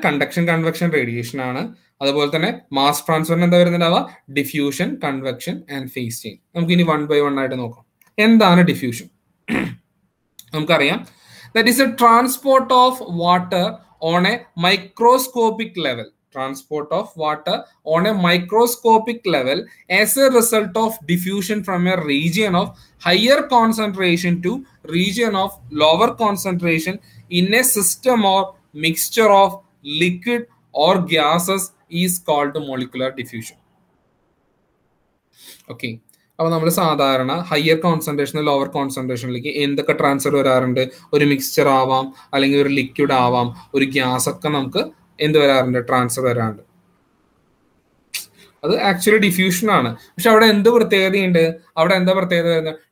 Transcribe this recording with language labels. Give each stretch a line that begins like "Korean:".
Malayalam: Conduction, convection, radiation ആണ്. അതുപോലെ തന്നെ മാസ് ട്രാൻസ്ഫറിന് എന്താ വരുന്നുണ്ടാവുക? Diffusion, convection and phase change. നമുക്ക് ഇനി 1 by 1 ആയിട്ട് നോക്കാം. എന്താണ് ഡിഫ്യൂഷൻ? നമുക്കറിയാം
English: That is a transport of water on a microscopic level. Transport of water on a microscopic level as a result of diffusion from a region of higher concentration to region of lower concentration in a system or mixture of liquid or gases is called molecular diffusion.
Malayalam: Okay, അപ്പോൾ നമ്മൾ സാധാരണ higher concentration lower കോൺസെൻട്രേഷനിലേക്ക് എന്തൊക്കെ transfer വരാറുണ്ട്? ഒരു mixture ആവാം, അല്ലെങ്കിൽ ഒരു liquid ആവാം, ഒരു ഗ്യാസ് ഒക്കെ നമുക്ക് എന്ത് വരാറുണ്ട്? ട്രാൻസ്ഫർ വരാറുണ്ട്. അത് ആക്ച്വലി ഡിഫ്യൂഷൻ ആണ്. പക്ഷെ അവിടെ എന്ത് പ്രത്യേകതയുണ്ട്? അവിടെ എന്താ പ്രത്യേകത വരുന്നത്?